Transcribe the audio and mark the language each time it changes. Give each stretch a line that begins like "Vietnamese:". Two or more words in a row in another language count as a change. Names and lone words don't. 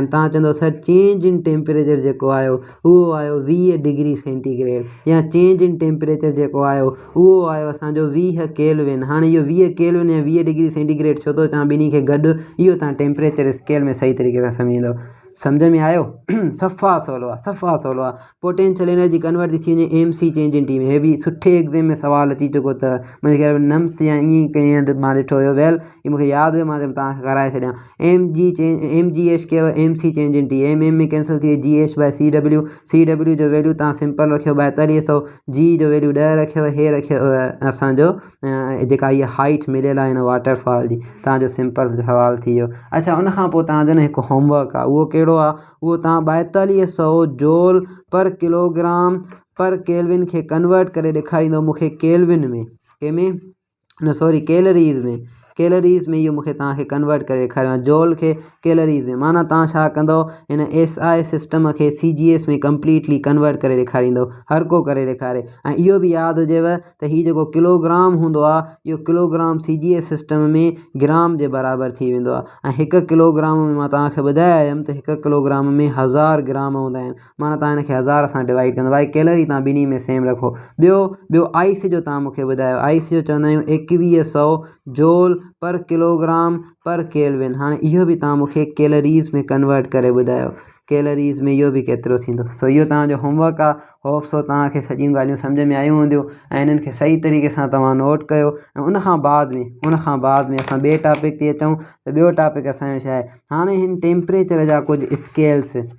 Sindhi: तव्हां चवंदो सर
English: change in temperature
Sindhi: जेको आयो उहो आयो 20
English: degree centigrade,
Sindhi: या
English: change in temperature
Sindhi: जेको आयो उहो आयो असांजो 20 केल्विन। हाणे इहो 20 केल्विन या 20
English: degree centigrade
Sindhi: छो थो चवां ॿिन्ही खे गॾु, इहो तव्हां
English: temperature scale
Sindhi: में सही तरीक़े सां सम्झींदो। सम्झ में आयो? सफ़ा सवलो आहे, सफ़ा सवलो आहे।
English: potential energy convert
Sindhi: थी वञे
English: MC change in T
Sindhi: में। हे बि सुठे एग्ज़ाम में सवाल अची चुको अथव, मुंहिंजे ख़्याल में नम्स या ईअं ई कंहिं हंधि मां ॾिठो हुयो। वेल ही मूंखे यादि हुयो, मां तव्हांखे कराए छॾियां। MGH कयो
English: MC change in T,
Sindhi: MM में कैंसिल थी वई GH/CW। CW जो वैल्यू तव्हां सिंपल रखियो 4200, G जो वैल्यू 10 रखियो, हे रखियो असांजो जेका इहा हाइट मिलियल आहे हिन वाटरफॉल जी। तव्हांजो सिंपल सवाल थी वियो। अच्छा, उनखां पोइ तव्हांजो न हिकु होमवर्क आहे, उहो कहिड़ो आहे? उहो तव्हां 4200
English: joule per kilogram per kelvin
Sindhi: खे कन्वर्ट करे ॾेखारींदो मूंखे केल्विन में, कंहिंमें न
English: sorry calories
Sindhi: में। कैलरीज़ में इहो मूंखे तव्हांखे कन्वर्ट करे ॾेखारियो आहे, जूल खे कैलरीज़ में। माना तव्हां छा कंदो, हिन
English: SI system
Sindhi: खे CGS में
English: completely convert
Sindhi: करे ॾेखारींदो, हर को करे ॾेखारे। ऐं इहो बि यादि हुजेव त हीउ जेको किलोग्राम हूंदो आहे, इहो किलोग्राम
English: CGS system
Sindhi: में ग्राम जे बराबरि थी वेंदो आहे। ऐं 1 किलोग्राम में मां तव्हांखे ॿुधाए आयुमि त 1 किलोग्राम में 1000 ग्राम हूंदा आहिनि। माना तव्हां हिनखे 1000 सां डिवाइड कंदो। भाई कैलरी तव्हां ॿिन्ही में सेम रखो। ॿियो आइस जो तव्हां मूंखे ॿुधायो, आइस जो चवंदा आहियूं 2100
English: joule per kilogram per kelvin.
Sindhi: हाणे इहो बि तव्हां मूंखे कैलरीज़ में कन्वर्ट करे ॿुधायो, कैलरीज़ में इहो बि केतिरो थींदो। सो इहो तव्हांजो होमवर्क आहे।
English: hope so
Sindhi: तव्हांखे सॼियूं ॻाल्हियूं सम्झ में आयूं हूंदियूं ऐं इन्हनि खे सही तरीक़े सां तव्हां नोट कयो। ऐं उनखां बाद में असां ॿिए टॉपिक ते अचूं त ॿियो टॉपिक असांजो छा आहे, हाणे हिन टेम्परेचर जा कुझु स्केल्स।